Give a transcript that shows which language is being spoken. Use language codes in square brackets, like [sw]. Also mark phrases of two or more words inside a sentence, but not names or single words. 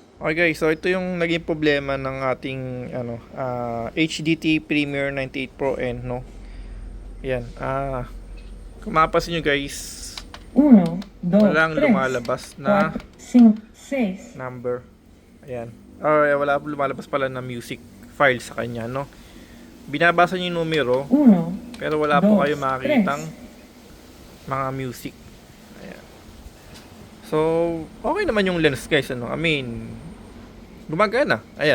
[en] Okay guys, [tl] so ito yung naging problema ng ating HDT Premier 98 Pro N, no. Yan. Kung mapapansin nyo guys, [es] Uno, dos, [tl] walang [es] tres, [tl] lumalabas na [es] cuatro, cinco, seis. [tl] number. Ayan. Wala lumalabas pala na music file sa kanya, no. Binabasa niyo yung numero, [es] Uno, [tl] pero wala po kayo [es] dos, [tl] makikitang [es] tres. [tl] mga music. Ayan. So, okay naman yung lens guys, ano. [en] I mean, [tl] gumagana. Ayan.